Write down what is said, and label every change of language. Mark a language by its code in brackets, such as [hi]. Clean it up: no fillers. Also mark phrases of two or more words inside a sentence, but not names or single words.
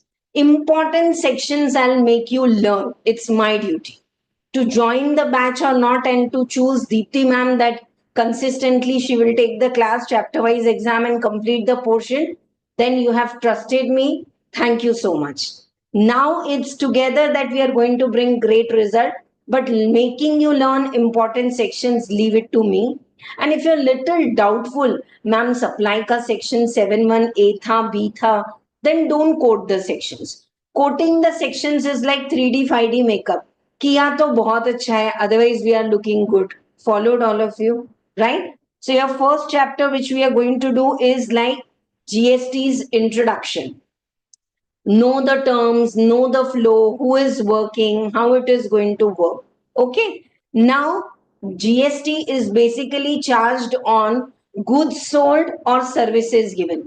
[en] Important sections I'll make you learn. It's my duty to join the batch or not, and to choose Dipti ma'am that consistently she will take the class chapter wise exam and complete the portion. Then you have trusted me. Thank you so much. Now it's together that we are going to bring great result. But making you learn important sections, leave it to me. And if you're little doubtful, ma'am, [hi] supply ka section 7(1) A tha, B tha, [en] then don't quote the sections. Quoting the sections is like 3D, 5D makeup. [hi] किया तो बहुत अच्छा है, [en] otherwise we are looking good. Followed all of you, right? So your first chapter which we are going to do is like GST's introduction. Know the terms, know the flow, who is working, how it is going to work. Okay, now GST is basically charged on goods sold or services given.